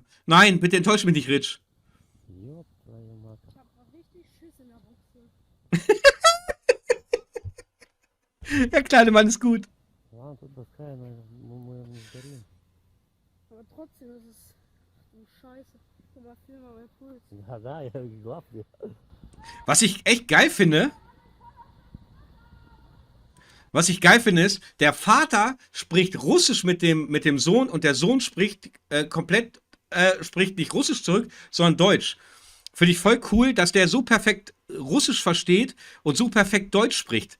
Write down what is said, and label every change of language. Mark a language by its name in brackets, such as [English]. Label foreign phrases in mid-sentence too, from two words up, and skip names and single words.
[German] Nein, bitte enttäusch mich nicht, Rich. [Russian] Ёб твою мать. [German] Ich hab grad richtig Schiss in der Buchse. Der kleine Mann ist gut. [Russian] Ладно, тут доска, мы не сгорим. [German] Aber trotzdem ist es so scheiße. Guck mal, fühl mal mein Puls. [Russian] Да, я глав [German] dir. Was ich echt geil finde, ist, der Vater spricht Russisch mit dem Sohn und der Sohn spricht spricht nicht Russisch zurück, sondern Deutsch. Finde ich voll cool, dass der so perfekt Russisch versteht und so perfekt Deutsch spricht.